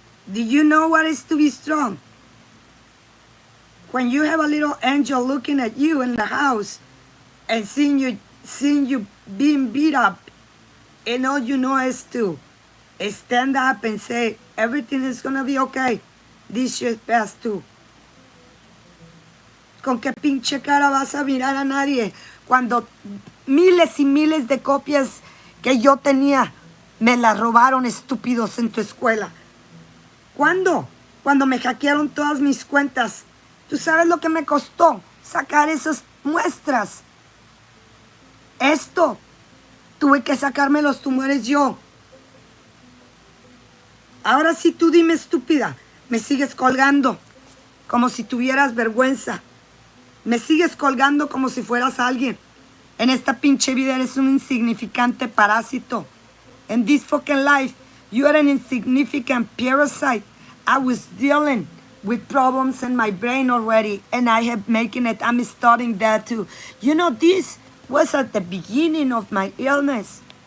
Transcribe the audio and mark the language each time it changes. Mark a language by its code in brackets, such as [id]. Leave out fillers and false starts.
[en] Do you know what is to be strong? When you have a little angel looking at you in the house and seeing you being beat up, and all you know is to stand up and say, everything is gonna be okay. This shit passed too. [es] ¿Con qué pinche cara vas a mirar a nadie cuando miles y miles de copias que yo tenía me las robaron estúpidos en tu escuela? ¿Cuándo? Cuando me hackearon todas mis cuentas. ¿Tú sabes lo que me costó sacar esas muestras? Esto, tuve que sacarme los tumores yo. Ahora sí tú dime, estúpida, me sigues colgando como si tuvieras vergüenza. Me sigues colgando como si fueras alguien. En esta pinche vida eres un insignificante parásito. [en] In this fucking life, you are an insignificant parasite. I was dealing with problems in my brain already, and I have making it. I'm studying that too. You know, this was at the beginning of my illness.